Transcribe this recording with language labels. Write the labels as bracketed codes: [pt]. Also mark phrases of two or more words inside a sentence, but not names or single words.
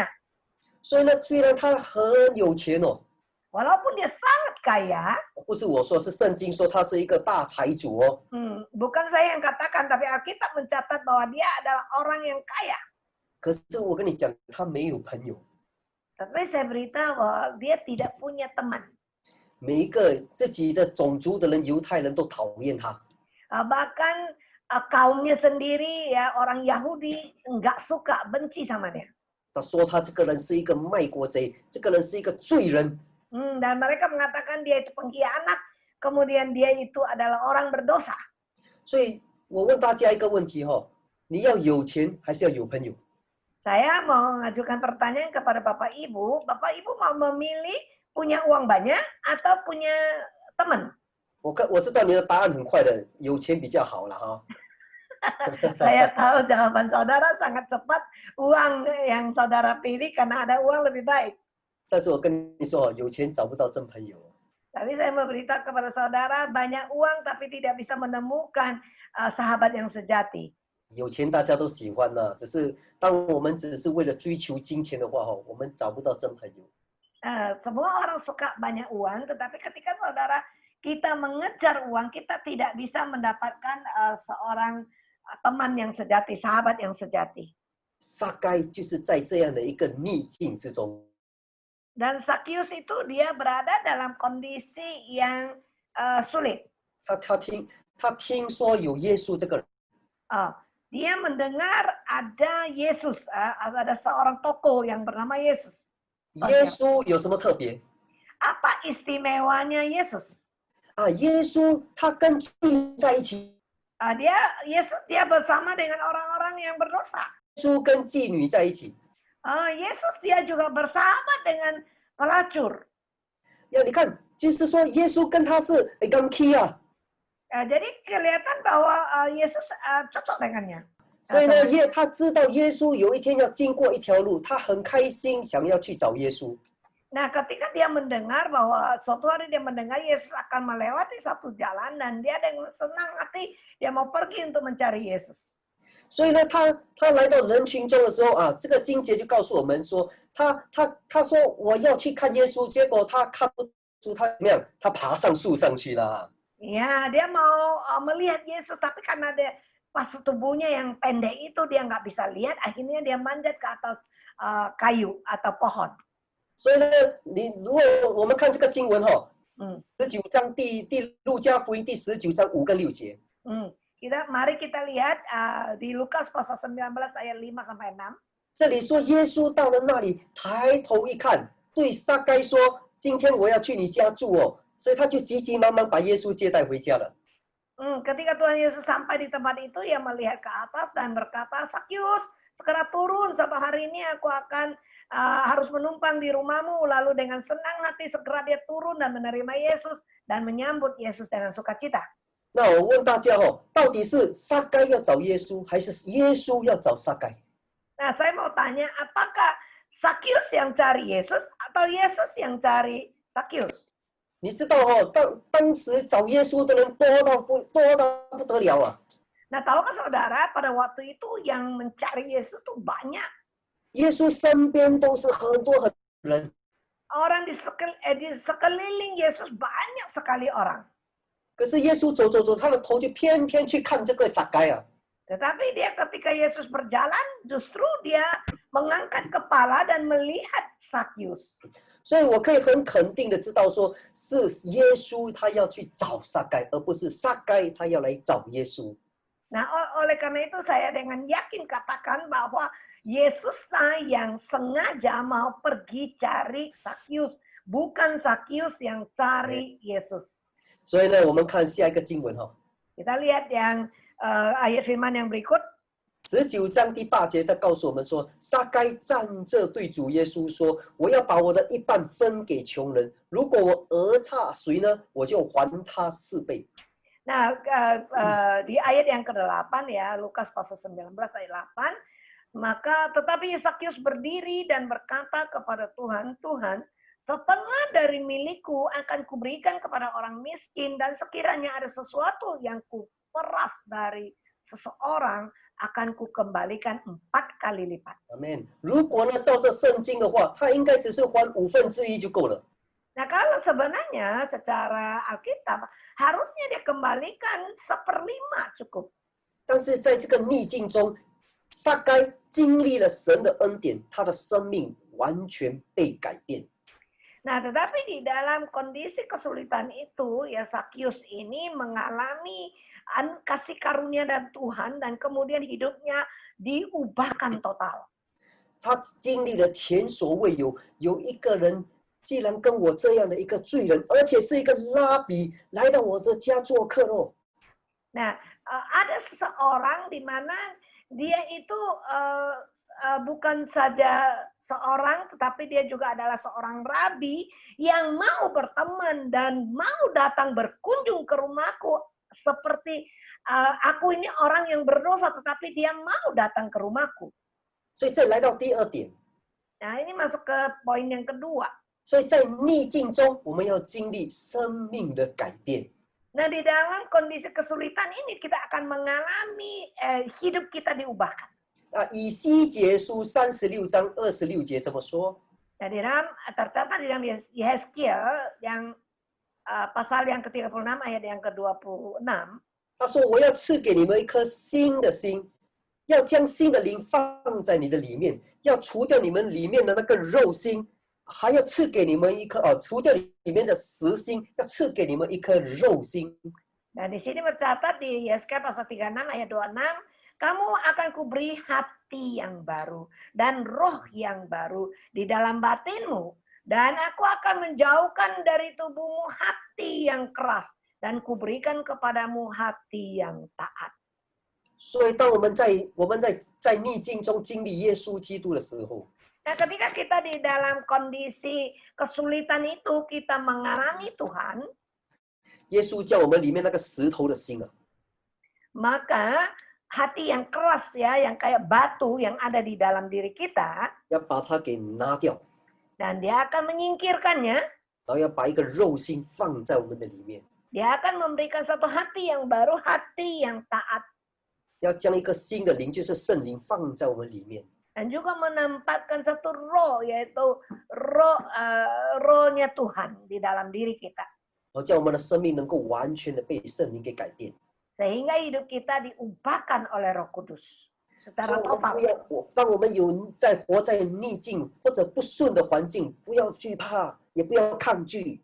[zh] 所以呢，虽然他很有钱哦， [id] Walaupun dia sangat kaya, [zh] 不是我说，是圣经说他是一个大财主哦。 [id] bukan saya yang katakan, tapi Alkitab mencatat bahwa dia adalah orang yang kaya. [zh] 可是我跟你讲，他没有朋友。 [id] Tapi saya beritahu bahwa dia tidak punya teman. [zh] 每一个自己的种族的人，犹太人都讨厌他。 [id] Bahkan kaumnya sendiri ya, orang Yahudi nggak suka, benci sama dia. [zh] 他说他这个人是一个卖国贼，这个人是一个罪人。 [id] Dan mereka mengatakan dia itu pengkhianat, kemudian dia itu adalah orang berdosa. [zh] 所以我问大家一个问题哈，你要有钱还是要有朋友？ [id] Saya mau mengajukan pertanyaan kepada Bapak Ibu mau memilih punya uang banyak atau punya teman? [zh] 我知道你的答案很快的，有钱比较好了哈。 [id] Saya tahu jawaban saudara sangat cepat, uang yang saudara pilih karena ada uang lebih baik. [zh] 但是我跟你说，有钱找不到真朋友。 [id] Tapi saya mau beritahu kepada saudara, banyak uang tapi tidak bisa menemukan sahabat yang sejati. [zh] 有钱大家都喜欢呢，只是当我们只是为了追求金钱的话，我们找不到真朋友。 [id] Semua orang suka banyak uang, tetapi ketika saudara kita mengejar uang, kita tidak bisa mendapatkan seorang teman yang sejati, sahabat yang sejati. [zh] 撒该就是在这样的一个逆境之中。 [id] Dan Sakyus itu dia berada dalam kondisi yang sulit. [zh] 他听说有耶稣这个人， [id] Dia mendengar ada Yesus, ada seorang tokoh yang bernama Yesus. [zh] 耶稣有什么特别？ [id] Apa istimewanya Yesus? [zh] 耶稣他跟罪人在一起， [id] Yesus dia bersama dengan orang-orang yang berdosa. [zh] 耶稣跟妓女在一起。 [id] Yesus dia juga bersahabat dengan pelacur. [zh] 你看，就是说耶稣跟他是刚 key 啊。 [id] Jadi kelihatan bahwa Yesus cocok dengannya. [zh] 所以呢，他知道耶稣有一天要经过一条路，他很开心，想要去找耶稣。 [id] Nah, ketika dia mendengar bahwa suatu hari dia mendengar Yesus akan melewati satu jalan dan dia dengan senang hati dia mau pergi untuk mencari Yesus. [zh] 所以呢，他来到人群中的时候啊，这个经节就告诉我们说，他说我要去看耶稣，结果他看不出他怎么样，他爬上树上去了。 [id] Ya, dia mau melihat Yesus tapi karena dia pas tubuhnya yang pendek itu dia nggak bisa lihat, akhirnya dia manjat ke atas kayu atau pohon. [zh] 所以呢，如果我们看这个经文19章路加福音第19章5跟6节。 [id] Mari kita lihat di Lukas pasal 19 ayat 5 sampai 6. [zh] 这里说耶稣到了那里，抬头一看，对撒该说：“今天我要去你家住哦。” 所以他就急急忙忙把耶稣接待回家了。 [id] Ketika Tuhan Yesus sampai di tempat itu, ia melihat ke atas dan berkata, Sakyus, segera turun, sebab hari ini aku akan harus menumpang di rumahmu. Lalu dengan senang hati segera dia turun dan menerima Yesus dan menyambut Yesus dengan sukacita. [zh] 那我问大家到底是撒该要找耶稣，还是耶稣要找撒该？ [id] Nah, saya mau tanya, apakah Sakyus yang cari Yesus atau Yesus yang cari Sakyus? [zh] 你知道当时找耶稣的人多到不得了啊！ [id] Nah, tahukah saudara, pada waktu itu yang mencari Yesus tuh banyak. [zh] 耶稣身边都是很多人。 [id] Orang di sekeliling Yesus banyak sekali orang. [zh] 可是耶稣走，他的头就偏偏去看这个撒该啊。 [id] Tetapi dia ketika Yesus berjalan, justru dia mengangkat kepala dan melihat Sakyus. [zh] 所以我可以很肯定的知道说，是耶稣他要去找撒该，而不是撒该他要来找耶稣。 [id] Nah, oleh karena itu saya dengan yakin katakan bahwa Yesuslah yang sengaja mau pergi cari Sakyus, bukan Sakyus yang cari Yesus. [zh] 所以呢，我们看下一个经文 [id] Kita lihat yang ayat firman yang berikut. [zh] 19 章第8节，他告诉我们说，撒该站着对主耶稣说：“我要把我的一半分给穷人，如果我讹诈谁呢，我就还他4倍。” [id] Nah, di ayat yang ke-8 ya, Lukas pasal 19 ayat 8, maka tetapi Sakyus berdiri dan berkata kepada Tuhan, Tuhan, setengah dari milikku akan kuberikan kepada orang miskin, dan sekiranya ada sesuatu yang kuperas dari seseorang, akan kukembalikan 4 kali lipat. Amin. [zh] 如果呢，照着圣经的话，他应该只是还1/5就够了。 [id] Nah, kalau sebenarnya secara Alkitab harusnya dia kembalikan 1/5 cukup. [zh] 但是在这个逆境中，撒该经历了神的恩典，他的生命完全被改变。 [id] Nah, tetapi di dalam kondisi kesulitan itu, ya Sakyus ini mengalami kasih karunia dari Tuhan dan kemudian hidupnya diubahkan total. [zh] 他经历了前所未有，有一个人既然跟我这样的一个罪人，而且是一个拉比，来到我的家做客咯。 [id] Nah, ada seseorang di mana dia itu bukan saja seorang, tetapi dia juga adalah seorang rabi yang mau berteman dan mau datang berkunjung ke rumahku seperti aku ini orang yang berdosa, tetapi dia mau datang ke rumahku. [zh] 所以再来到第2点， [id] Nah, ini masuk ke poin yang kedua. [zh] 所以在逆境中，我们要经历生命的改变。 [id] Nah, di dalam kondisi kesulitan ini kita akan mengalami hidup kita diubahkan. [zh] 以西结书36章26节怎么说？ [id] Nah, tercatat di dalam Yehezkiel yang pasal yang ke-36 ayat yang ke-26. [zh] 他说：“我要赐给你们一颗新的心，要将新的灵放在你的里面，要除掉你们里面的那个肉心，还要赐给你们一颗除掉里面的实心，要赐给你们一颗肉心。” [id] Nah, di sini tercatat di Yesaya pasal 36 ayat 26, kamu akan kuberi hati yang baru dan roh yang baru di dalam batinmu, dan aku akan menjauhkan dari tubuhmu hati yang keras dan kuberikan kepadamu hati yang taat. [zh] 所以，当我们在逆境中经历耶稣基督的时候， [id] Nah, ketika kita di dalam kondisi kesulitan itu kita mengalami Tuhan, [zh] 耶稣叫我们里面那个石头的心 [id] maka hati yang keras ya, yang kayak batu yang ada di dalam diri kita, [zh] 要把它给拿掉。 [id] Dan dia akan menyingkirkannya. [zh] 然后要把一个肉心放在我们的里面， [id] Dia akan memberikan satu hati yang baru, hati yang taat. [zh] 要将一个新的灵，就是圣灵放在我们里面。 [id] Dan juga menempatkan satu roh, yaitu rohnya Tuhan di dalam diri kita. [zh] 然后叫我们的生命能够完全的被圣灵给改变。 [id] Sehingga hidup kita diubahkan oleh Roh Kudus [zh] 所以 [id] secara [zh] 我们 [id] total. [zh] 不要，当我们有活在逆境或者不顺的环境，不要惧怕，也不要抗拒。